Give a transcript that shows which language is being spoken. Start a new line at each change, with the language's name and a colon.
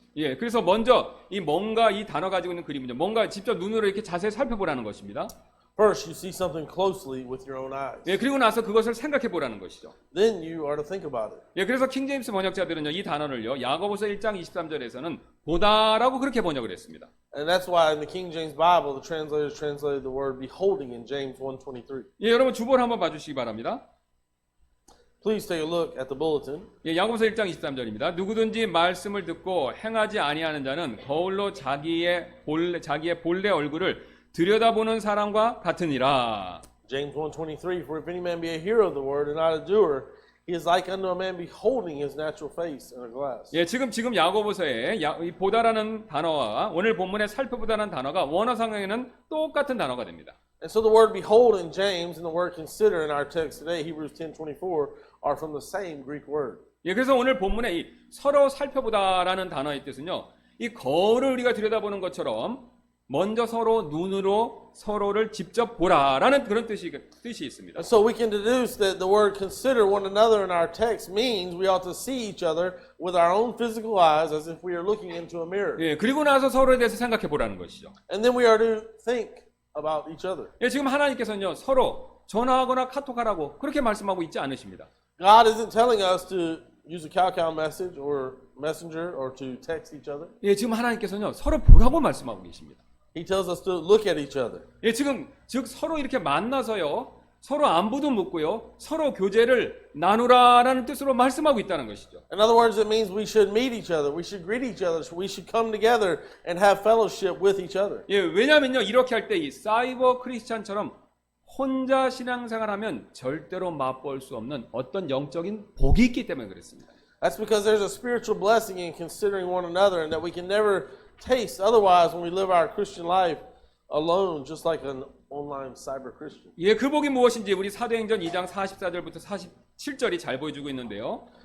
Korean: 예, 그래서 먼저 이 뭔가 이 단어 가지고 있는 그림은요 뭔가 직접 눈으로 이렇게 자세히 살펴보라는 것입니다.
English: First, you see something closely with your own eyes.
Korean: 예, 그리고 나서 그것을 생각해 보라는 것이죠.
English: Then you are to think about it.
Korean: 예, 그래서 킹제임스 번역자들은요 이 단어를요 야고보서 1장 23절에서는 보다라고 그렇게 번역을 했습니다.
English: And that's why in the King James Bible, the translators translated the word beholding in James 1:23.
Korean: 예, 여러분 주보를 한번 봐주시기 바랍니다.
English: Please take a look at the bulletin.
Korean: 예, 야고보서 1장 23절입니다. 누구든지 말씀을 듣고 행하지 아니하는 자는 거울로 자기의 본래 얼굴을 들여다보는 사람과 같으니라.
English: James 1:23, for if any man be a hearer of the word and not a doer, he is like unto a man beholding his natural face in a glass.
Korean: 예, 지금 야고보서에 이 보다라는 단어와 오늘 본문에 살펴보다라는 단어가 원어 상황에는 똑같은 단어가 됩니다.
English: And so the word behold in James and the word consider in our text today, Hebrews 10:24, are from the same Greek word.
Korean: 예, 그래서 오늘 본문에 이 서로 살펴보다라는 단어의 뜻은요, 이 거울을 우리가 들여다보는 것처럼 먼저 서로 눈으로 서로를 직접 보라라는 그런 뜻이 있습니다.
English: And so we can deduce that the word consider one another in our text means we ought to see each other with our own physical eyes as if we are looking into a mirror.
Korean: 예, 그리고 나서 서로에 대해서 생각해 보라는 것이죠.
English: And then we are to think about each other.
Korean: 예, 지금 하나님께서는요, 서로 전화하거나 카톡하라고 그렇게 말씀하고 있지 않으십니다.
English: God isn't telling us to use a cow message or messenger or to text each other.
Korean: 예, 지금 하나님께서는요, 서로 보라고 말씀하고 계십니다.
English: He tells us to look at each other.
Korean: 예, 즉 서로 이렇게 만나서요, 서로 안부도 묻고요, 서로 교제를 나누라라는 뜻으로 말씀하고 있다는 것이죠.
English: In other words, it means we should meet each other, we should greet each other, we should come together and have fellowship with each other.
Korean: 예, 왜냐하면요, 이렇게 할 때 이 사이버 크리스찬처럼 혼자 신앙생활하면 절대로 맛볼 수 없는 어떤 영적인 복이 있기 때문에 그렇습니다.
English: That's because there's a spiritual blessing in considering one another and that we can never taste otherwise when we live our Christian life alone, just like an online cyber Christian.
Korean: 예, 그 복이 무엇인지 우리 사도행전 2장 44절부터 47절이 잘 보여주고 있는데요.